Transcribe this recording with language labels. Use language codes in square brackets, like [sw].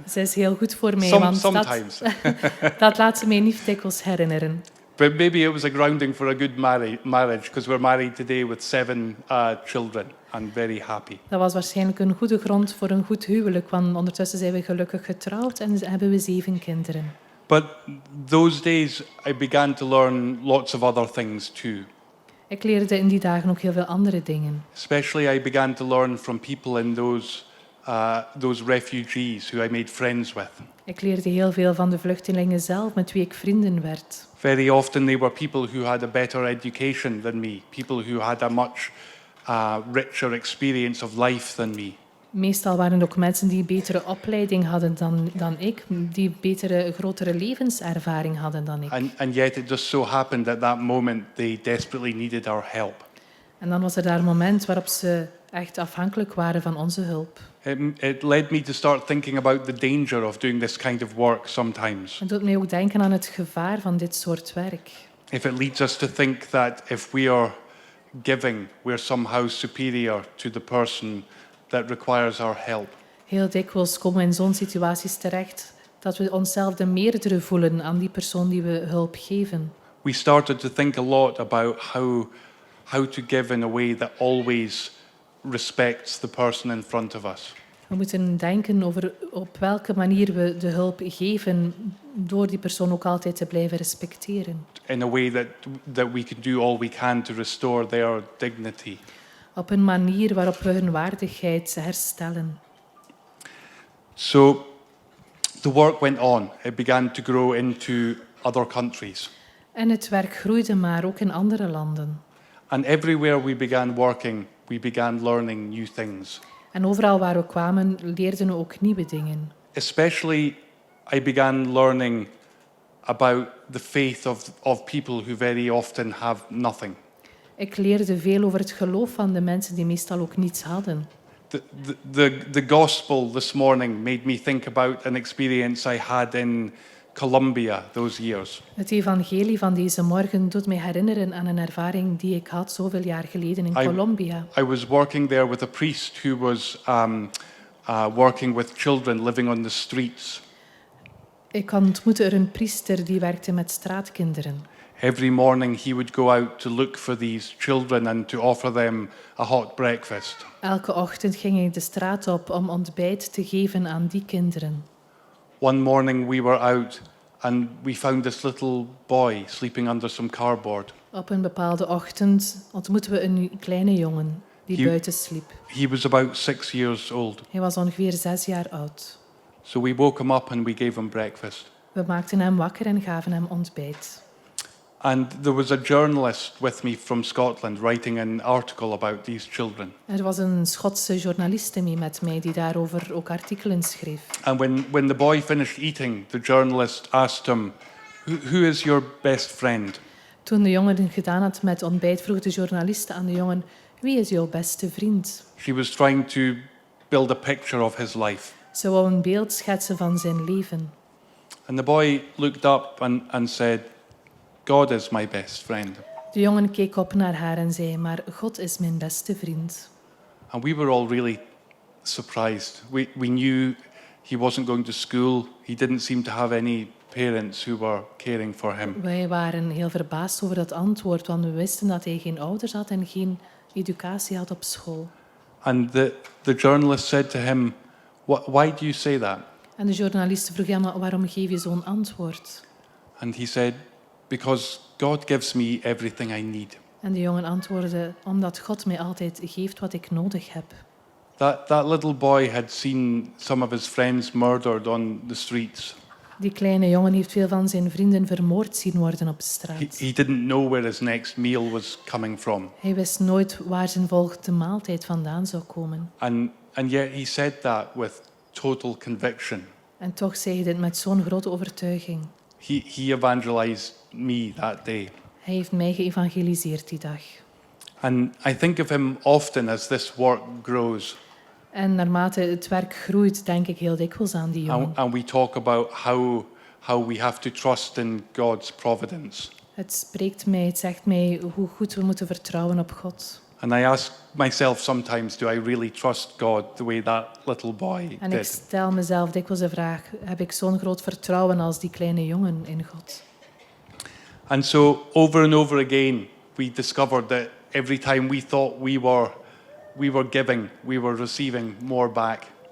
[nl] Zij is heel goed voor mij, [en] Sometimes. [nl] dat laat ze mij niet dikwijls herinneren. [en] But maybe it was a grounding for a good marriage because we're married today with 7 children and very happy. [nl] Dat was waarschijnlijk een goede grond voor een goed huwelijk, want ondertussen zijn we gelukkig getrouwd en hebben we 7 kinderen. [en] But those days I began to learn lots of other things too. [nl] Ik leerde in die dagen ook heel veel andere dingen. [en] Especially I began to learn from people in those refugees who I made friends with. [nl] Ik leerde heel veel van de vluchtelingen zelf, met wie ik vrienden werd. [en] Very often they were people who had a better education than me, people who had a much richer experience of life than me. [nl] Meestal waren het ook mensen die een betere opleiding hadden dan ik, die grotere levenservaring hadden dan ik. [en] And yet it just so happened at that moment they desperately needed our help. [nl] En dan was er daar een moment waarop ze echt afhankelijk waren van onze hulp. [en] It led me to start thinking about the danger of doing this kind of work sometimes. [nl] Het doet mij ook denken aan het gevaar van dit soort werk. [en] If it leads us to think that if we are giving, we're somehow superior to the person that requires our help. [nl] Heel dikwijls komen we in zo'n situaties terecht dat we onszelf de meerdere voelen aan die persoon die we hulp geven. [en] We started to think a lot about how to give in a way that always respects the person in front of us. [nl] We moeten denken over op welke manier we de hulp geven door die persoon ook altijd te blijven respecteren. [en] In a way that we can do all we can to restore their dignity. [nl] Op een manier waarop we hun waardigheid herstellen. [en] So the work went on. It began to grow into other countries. [nl] En het werk groeide maar ook in andere landen. [en] And everywhere we began working, we began learning new things. [nl] En overal waar we kwamen, leerden we ook nieuwe dingen. [en] Especially, I began learning about the faith of people who very often have nothing. [nl] Ik leerde veel over het geloof van de mensen die meestal ook niets hadden. [en] The gospel this morning made me think about an experience I had in Colombia those years. [nl] Het evangelie van deze morgen doet mij herinneren aan een ervaring die ik had zoveel jaar geleden in Colombia. [en] I was working there with a priest who was working with children living on the streets. [nl] Ik ontmoette er een priester die werkte met straatkinderen. [en] Every morning he would go out to look for these children and to offer them a hot breakfast. [nl] Elke ochtend ging hij de straat op om ontbijt te geven aan die kinderen. [en] One morning we were out and we found this little boy sleeping under some cardboard. [nl] Op een bepaalde ochtend ontmoetten we een kleine jongen die buiten sliep. [en] He was about 6 years old. [nl] Hij was ongeveer 6 jaar oud. [en] So we woke him up and we gave him breakfast. [nl] We maakten hem wakker en gaven hem ontbijt. [en] And there was a journalist with me from Scotland writing an article about these children. [nl] Er was een Schotse journaliste mee met mij die daarover ook artikelen schreef. [en] And when the boy finished eating, the journalist asked him, who is your best friend? [nl] Toen de jongen het gedaan had met ontbijt, vroeg de journaliste aan de jongen: wie is jouw beste vriend? [en] She was trying to build a picture of his life. [nl] Ze wou een beeld schetsen van zijn leven. [en] And the boy looked up and said, God is my best friend. [nl] De jongen keek op naar haar en zei: maar God is mijn beste vriend. [en] And we were all really surprised. We knew he wasn't going to school. He didn't seem to have any parents who were caring for him. [nl] Wij waren heel verbaasd over dat antwoord, want we wisten dat hij geen ouders had en geen educatie had op school. [en] And the journalist said to him, why do you say that? [nl] En de journalist vroeg, ja, maar waarom geef je zo'n antwoord? [en] And he said, because God gives me everything I need. [nl] En de jongen antwoordde, omdat God mij altijd geeft wat ik nodig heb. [en] That little boy had seen some of his friends murdered on the streets. [nl] Die kleine jongen heeft veel van zijn vrienden vermoord zien worden op straat. [en] He didn't know where his next meal was coming from. [nl] Hij wist nooit waar zijn volgende maaltijd vandaan zou komen. [en] And yet he said that with total conviction. [nl] En toch zei hij dit met zo'n grote overtuiging. [en] He evangelized me that day. [nl] Hij heeft mij geëvangeliseerd die dag. [en] And I think of him often as this work grows. [nl] En naarmate het werk groeit, denk ik heel dikwijls aan die jongen. [en] And we talk about how we have to trust in God's providence. [nl] Het zegt mij hoe goed we moeten vertrouwen op God. [en] And I ask myself sometimes, do I really trust God the way that little boy [nl] En ik [en] did? [nl] stel mezelf dikwijls de vraag, heb ik zo'n groot vertrouwen als die kleine jongen in God? [en] And so over and over again, we discovered that every time we thought we were giving, we were receiving more back.